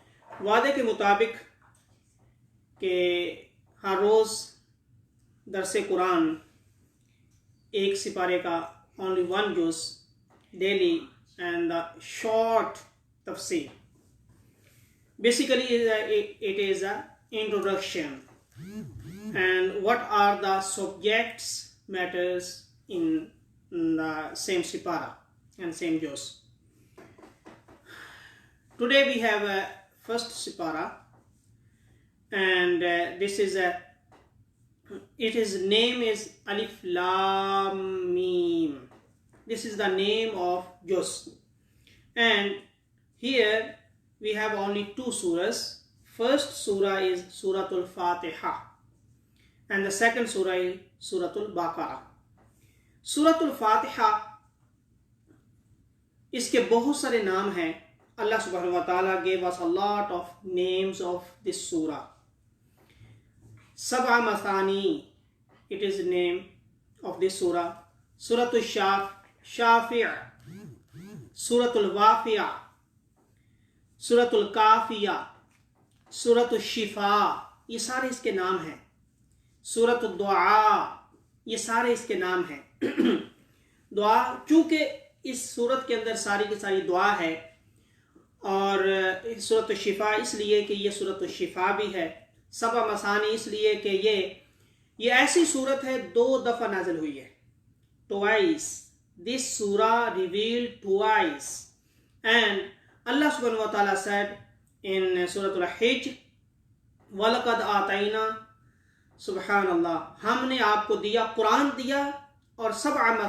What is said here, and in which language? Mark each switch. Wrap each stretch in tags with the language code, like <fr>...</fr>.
<ur>وعدے کے مطابق کہ ہر روز درس قرآن ایک سپارے کا</ur> <en>only one juz daily and the short tafsir. Basically it is an introduction and what are the subjects matters in the same sipara and same juz. Today we have a first sipara, and this is its name is Alif Lam Mim. This is the name of juz, and here we have only two surahs. First surah is Suratul Fatiha, and the second surah is Suratul Baqarah.</en> <ur>Suratul Fatiha اس کے بہت سارے نام ہیں۔ اللہ سبحانہ و تعالیٰ</ur> <en>gave us a lot of names of this surah. سبع مثانی it is the name of this surah.</en> <ur>Suratul Shafi', Suratul Waqi'a, Suratul Kafiyah, Suratul Shifa، یہ سارے اس کے نام ہیں۔ سورۃ الدعاء، یہ سارے اس کے نام ہیں۔ دعا، چونکہ اس سورت کے اندر ساری کی ساری دعا ہے، اور سورۃ الشفا اس لیے کہ یہ سورۃ الشفا بھی ہے۔ سبع مثانی اس لیے کہ یہ ایسی سورت ہے 2 دفعہ نازل ہوئی ہے۔</ur> <en>Twice. This surah revealed twice. And Allah subhanahu wa ta'ala said in Surah Al-Hijr,</en> <ar>وَلَقَدْ آتَيْنَا،</ar> <ur>سبحان اللہ، ہم نے آپ کو دیا، قرآن دیا، اور سبع</ur>